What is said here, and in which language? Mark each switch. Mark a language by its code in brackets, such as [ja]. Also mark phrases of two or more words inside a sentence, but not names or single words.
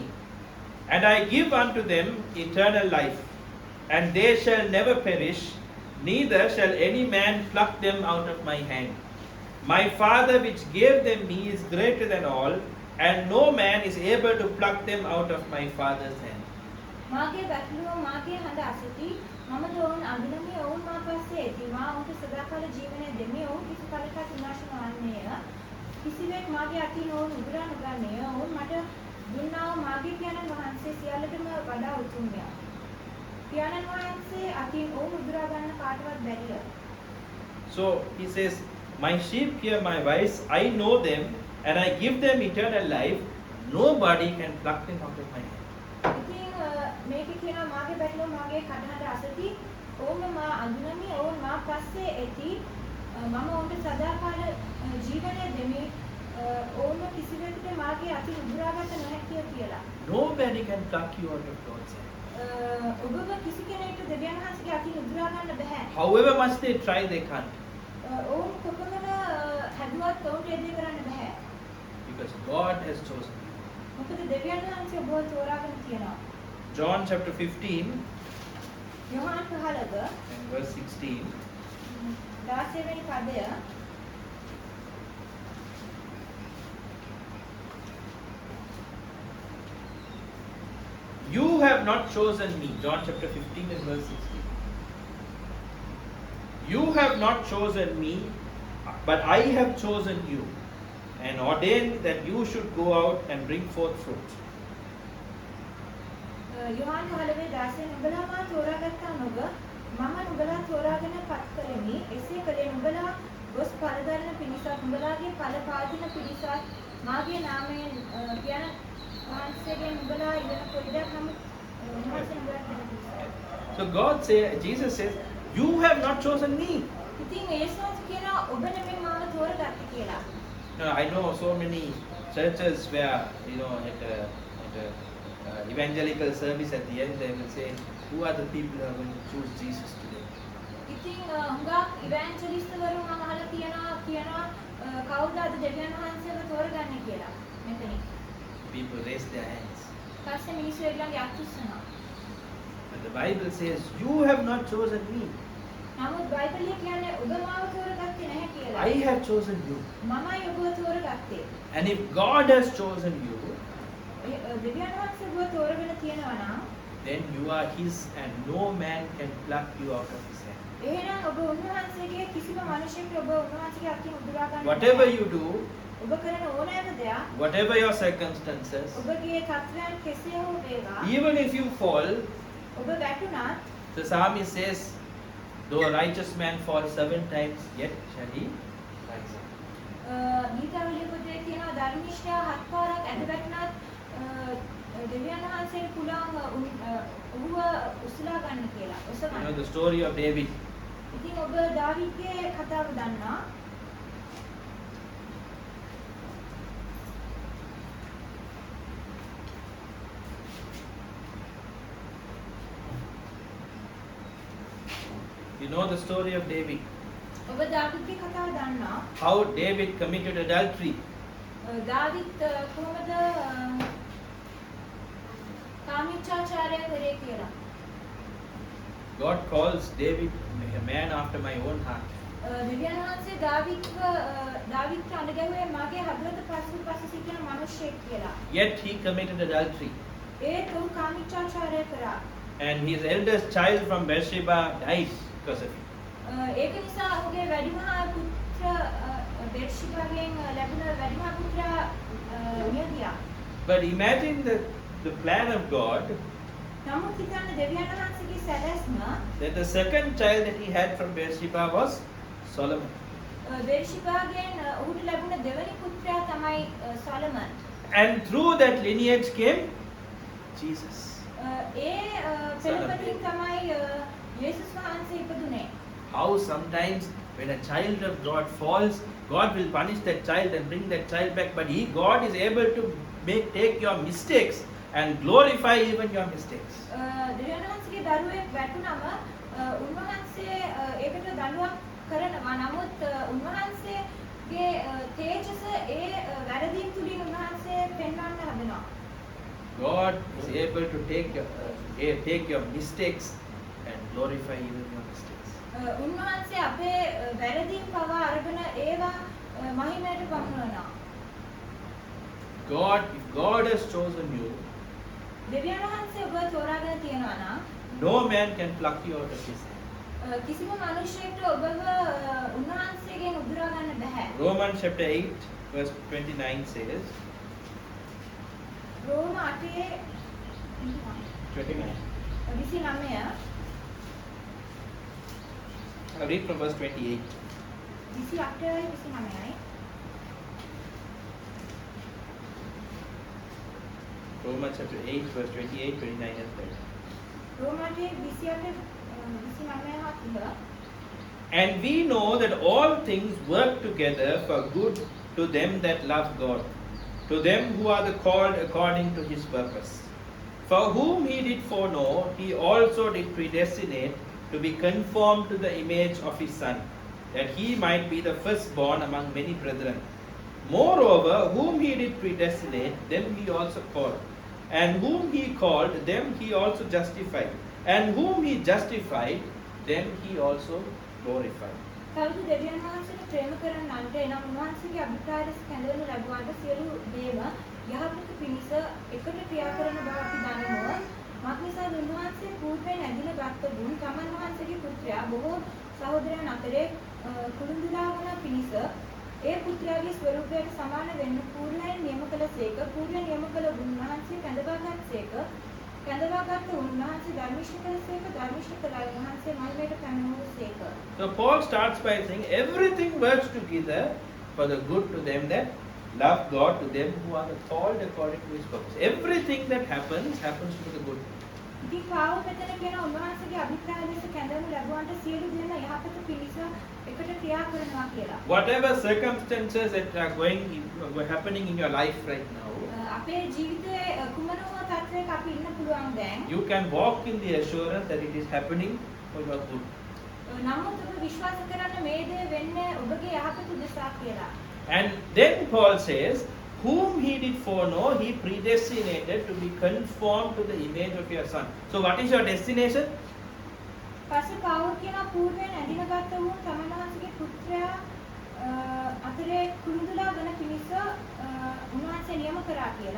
[en] And I give unto them eternal life, and they shall never perish, neither shall any man pluck them out of my hand. My Father which gave them me is greater than all, and no man is able to pluck them out of my Father's hand. [si] මාගේ වැටලුව මාගේ හඬ අසති මම දෝන් අඳුනමි ඔවුන් මා පස්සේ ඇති මා ඔවුන්ට සදාකාල ජීවනය දෙමි ඔවුන් කිසි කලකට විනාශ නොවන්නේය කිසිවෙක් මාගේ අතින් ඔවුන් උදුරා නොගන්නේය ඔවුන් මට දුන්නා වූ මාගේ පියාණන් වහන්සේ සියල්ලටම වඩා උතුම්ය පියාණන් වහන්සේ අතින් ඔවුන් උදුරා ගන්න කාටවත් බැරිය. [en] So he says, my sheep hear my voice, I know them, and I give them eternal life, nobody can pluck them out of my hand. [si] ඉතින් මේක කියනවා මාගේ වැටලුව මාගේ කටහඬ අසති ඔවුන් මා අඳුනමි ඔවුන් මා පස්සේ ඇති මම ඔවුන්ට සදාකාල ජීවනය දෙමි ඔවුන් කිසිවෙකුට මාගේ අතින් උදුරා ගන්න නොහැකිය කියලා. [en] Nobody can pluck you out of God's hand. [si] ඔබව කිසි කෙනෙකුට දෙවියන් වහන්සේගේ අතින් උදුරා ගන්න බෑ. [en] However much they try, they can't. [si] ඔවුන් කොපමණ හැදුවත් ඔවුන්ට ඒ දේ කරන්න බෑ. [en] Because God has chosen you. [si] මොකද දෙවියන් වහන්සේ ඔබව තෝරාගෙන තියෙනවා. [en] John chapter 15 [si] යෝහන් 15 [en] and verse 16. [si] 16 වෙනි පදය [en] You have not chosen me. John chapter 15 and verse 16. You have not chosen me, but I have chosen you and ordained that you should go out and bring forth fruit. [si] යෝහන් 15:16 නුඹලා මා තෝරාගත්තා නොව මම නුඹලා තෝරාගෙන පත් කළෙමි එසේ කලේ නුඹලා ගොස් පරදරන පිණිසත් නුඹලාගේ ඵල පාදින පිණිසත් මාගේ නාමයෙන් කියන වහන්සේගෙන් නුඹලා ඉගෙන පොඩ්ඩක් නම් උන්වහන්සේ නුඹලා කියන පිණිස. [en] So Jesus says, you have not chosen me. [si] ඉතින් ඒසොත් කියනවා ඔබ නෙමෙයි මාව තෝරගත්තේ කියලා. [en] I know so many churches where, at a evangelical service at the end, they will say, who are the people who are going to choose Jesus today? [si] ඉතින් හුඟක් ඉවැන්ජලිස්ට් වරු මම අහලා කියනවා කවුද අද දෙවියන් වහන්සේව තෝරගන්නේ කියලා. මෙතනින්. [en] People raise their hands. [si] පස්සේ මිනිස්සු ඒගොල්ලන්ගේ අත් උස්සනවා. [en] But the Bible says, you have not chosen me. [si] නමුත් බයිබලයේ කියන්නේ ඔබ මාව තෝරගත්තේ නැහැ කියලා. [en] I have chosen you. [si] මමයි ඔබව තෝරගත්තේ. [en] And if God has chosen you, [si] දෙවියන් වහන්සේ ඔබව තෝරගෙන තියෙනවා නම් [en] then you are His and no man can pluck you out of His hand. [si] එහෙනම් ඔබ උන්වහන්සේගේ කිසිම මිනිසෙකුට ඔබ උන්වහන්සේගේ අතින් උදුරා ගන්න [en] Whatever you do, [si] ඔබ කරන ඕනෑම දෙයක් [en] whatever your circumstances, [si] ඔබගේ තත්ත්වයන් කෙසේ හෝ වේවා [en] even if you fall, [si] ඔබ වැටුණත් [en] the psalmist says, though a righteous man fall 7 times, yet shall he rise up. [si] ගීතාවලිය පොතේ කියනවා ධර්මිෂ්ඨයා 7 පාරක් ඇද වැටුණත් දෙවියන් වහන්සේට පුළුවන් ඔහුව උසලා ගන්න කියලා. [en] You [si] ඔසවන්න. [en] know the story of David. [si] ඉතින් ඔබ දාවීදගේ කතාව දන්නා. [en] You know the story of David. [si] ඔබ දාවීදගේ කතාව දන්නා. [en] How David committed adultery. [si] දාවීද් කොහොමද කාමීච්ඡාචාරය කරේ කියලා. [en] God calls David a man after my own heart. [si] දෙවියන් වහන්සේ දාවීදට අඬගැහුවේ මාගේ හදවත පසු සිටින මිනිහෙක් කියලා. [en] Yet he committed adultery. [si] ඒත් ඔහු කාමීච්ඡාචාරය කරා. [en] And his eldest child from Bathsheba died because of it. [si] ඒක නිසා ඔහුගේ වැඩිමහා පුත්‍ර බෙර්ෂිබාගෙන් ලැබුණ වැඩිමහා පුත්‍රයා මිය ගියා. [en] But imagine the plan of God. [si] නමුත් හිතන්න දෙවියන් වහන්සේගේ සැලැස්ම [en] that the second child that he had from Bathsheba was Solomon. [si] බේර්ෂිබාගෙන් ඔහුට ලැබුණ දෙවනි පුත්‍රයා තමයි සොලමන්. [en] And through that lineage came Jesus. [si] ඒ පෙළපතින් තමයි යේසුස් වහන්සේ ඉපදුනේ. [en] How sometimes when a child of God falls, God will punish that child and bring that child back, but God is able to take your mistakes and glorify even your mistakes. [si] දෙවියන් වහන්සේගේ දරුවෙක් වැටුනම උන්වහන්සේ ඒකට දඬුවම් කරනවා. නමුත් උන්වහන්සේගේ තේජස ඒ වැරදීම් තුලින් උන්වහන්සේ පෙන්වන්න හදනවා. [en] God is able to take your mistakes and glorify even your mistakes. [si] උන්වහන්සේ අපේ වැරදීම් පවා අරගෙන ඒවා මහිමයට පමුණවනවා. [en] If God has chosen you, [si] දෙවියන් වහන්සේ ඔබ තෝරාගෙන තියනවා නම් [en] no man can pluck you out of his hand. [si] කිසිම මිනිසෙකුට ඔබව උන්වහන්සේගෙන් උදුරා ගන්න බෑ. [en] Romans chapter 8 verse 29 says, [si] රෝම 8 29. 29 [en] I'll read from verse 28. [si] 28 29යි. [en] Romans chapter 8 verse 28, 29 and 30. [si] රෝම 8 28 29 හා 30. [en] And we know that all things work together for good to them that love God, to them who are the called according to his purpose. For whom he did foreknow, he also did predestinate to be conformed to the image of his Son, that he might be the firstborn among many brethren. Moreover, whom he did predestinate, them he also called. And whom he called, them he also justified. And whom he justified, them he also glorified. [si] කවුද දෙවියන් වහන්සේට ප්‍රේම කරන්නන්ට එනම් උන්වහන්සේගේ අභිප්‍රාය ලෙස කැඳවනු ලැබුවාට සියලු දේම යහපත පිණිස එකට ක්‍රියා කරන බව අපි දනිමු. මක්නිසාද උන්වහන්සේ පූර්වයෙන් ඇඳින ගත්තදුන් තමන් වහන්සේගේ පුත්‍රයා බොහෝ සහෝදරයන් අතරේ කුළුඳුලා වන පිණිස ඒ පුත්‍රයාගේ ස්වරූපයට සමාන වෙන්න පූර්වයෙන් නියම කළසේක. පූර්වයෙන් නියම කළ උන්වහන්සේ කැඳවාගත්සේක. කැඳවාගත් උන්වහන්සේ ධර්මිෂ්ඨ කළසේක. ධර්මිෂ්ඨ කළ උන්වහන්සේ මහිමයට පැමිණුවසේක. [en] So Paul starts by saying everything works together for the good to them that love God, to them who are called according to his purpose. Everything that happens for the good. [si] ඉතින් පාවුල් මෙතන කියන උන්වහන්සේගේ අභිප්‍රාය ලෙස කැඳවනු ලැබුවාට සියලු දේම යහපත පිණිස එකට ක්‍රියා කරනවා කියලා. [en] Whatever circumstances that are happening in your life right now, [si] අපේ ජීවිතයේ කුමන හෝ තත්ත්වයක අපි ඉන්න පුළුවන් දැන්. [en] you can walk in the assurance that it is happening for your good. [si] නමුත් ඔබ විශ්වාස කරන්න මේ දේ වෙන්නේ ඔබගේ යහපත උදෙසා කියලා. [en] And then Paul says, whom he did foreknow, he predestinated to be conformed to the image of your Son. So what is your destination? [si] පස්සේ පාවුල් කියන පූර්වයෙන් ඇඳින ගත්ත වූ තමන් වහන්සේගේ පුත්‍රයා අතරේ කුළුඳුලා වන පිණිස උන්වහන්සේ නියම කරා කියලා.